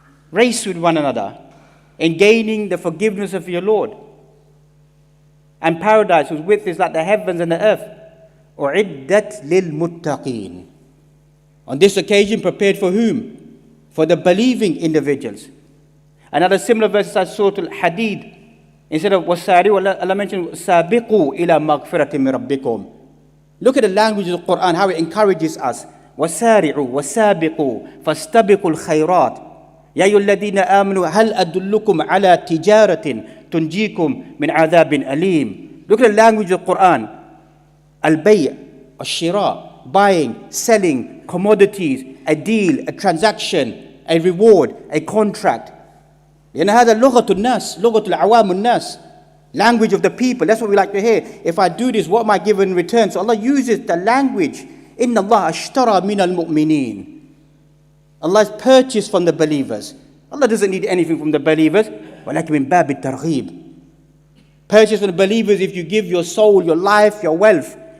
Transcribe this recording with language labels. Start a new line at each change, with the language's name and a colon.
English: Race with one another in gaining the forgiveness of your Lord. And paradise whose width is like the heavens and the earth.
Arabic: أُعِدَّتْ لِلْمُتَّقِينَ.
English: On this occasion, prepared for whom? For the believing individuals. Another similar verse inside Surah Al-Hadid. Instead of
Arabic: وَسَارِعُوا,
English: Allah mentioned
Arabic: سَابِقُوا إِلَى مَغْفِرَةٍ مِّن رَبِّكُمْ.
English: Look at the language of the Quran, how it encourages us.
Arabic: وَسَارِعُوا وَسَابِقُوا فَاسْتَبِقُوا الْخَيْرَاتِ يَا أَيُّهَا الَّذِينَ آمَنُوا هَلْ أَدُلُّكُمْ عَلَى تِجَارَةٍ تُنْجِيكُمْ مِنْ عَذَابٍ أَلِيمٍ.
English: Look at the language of the Quran. Al-bay', al-shira, buying, selling, commodities, a deal, a transaction, a reward, a contract.
Arabic: لأن هذا لغة الناس, لغة العوام الناس,
English: language of the people. That's what we like to hear. If I do this, what am I given in return? So Allah uses the language.
Arabic: إِنَّ اللَّهَ اشْتَرَى مِنَ الْمُؤْمِنِينَ.
English: Allah has purchased from the believers. Allah doesn't need anything from the believers.
Arabic: وَلَكِنْ مِنْ بَابِ التَّرْغِيبِ.
English: Purchase from the believers if you give your soul, your life, your wealth.